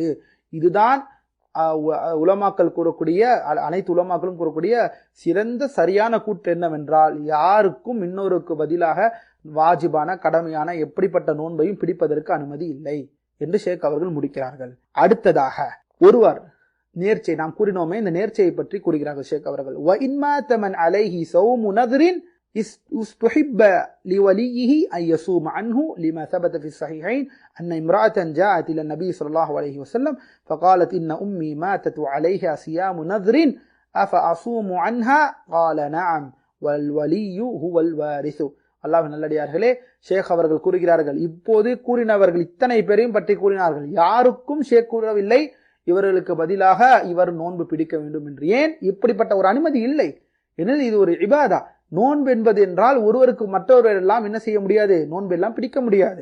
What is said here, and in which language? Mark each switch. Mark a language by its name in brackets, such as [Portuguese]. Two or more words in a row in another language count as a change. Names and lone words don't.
[Tamil] இதுதான் உலமாக்கள் கூறக்கூடிய, அனைத்து உலமாக்களும் கூறக்கூடிய சிறந்த சரியான கூற்று என்னவென்றால், யாருக்கும் இன்னொருக்கு பதிலாக வாஜிபான கடமையான எப்படிப்பட்ட நோன்பையும் பிடிப்பதற்கு அனுமதி இல்லை என்று ஷேக் அவர்கள் முடிக்கிறார்கள். அடுத்ததாக ஒருவர் நேர்ச்சை, நாம் கூறினோமே இந்த நேர்ச்சையை பற்றி கூறுகிறார்கள் ஷேக் அவர்கள். [Arabic] وَإِنْ مَاتَ مَنْ عَلَيْهِ صَوْمُ نَذْرٍ استحب لوليه أن يصوم عنه لما ثبت في الصحيحين أن امرأة جاءت إلى النبي صلى الله عليه وسلم فقالت إن أمي ماتت وعليها صيام نذر أفأصوم عنها قال نعم والولي هو الوارث. [Tamil] அல்லாஹ்வின் நல்லடியார்களே, ஷேக் அவர்கள் கூறுகிறார்கள், இப்போது கூறினவர்கள் இத்தனை பேரையும் பற்றி கூறினார்கள். யாருக்கும் ஷேக் கூறவில்லை இவர்களுக்கு பதிலாக இவர் நோன்பு பிடிக்க வேண்டும் என்று. ஏன் இப்படிப்பட்ட ஒரு அனுமதி இல்லை? ஏனெனில் இது ஒரு இபாதா. நோன்பு என்பது என்றால் ஒருவருக்கு மற்றொருவர் எல்லாம் என்ன செய்ய முடியாது, நோன்பு எல்லாம் பிடிக்க முடியாது.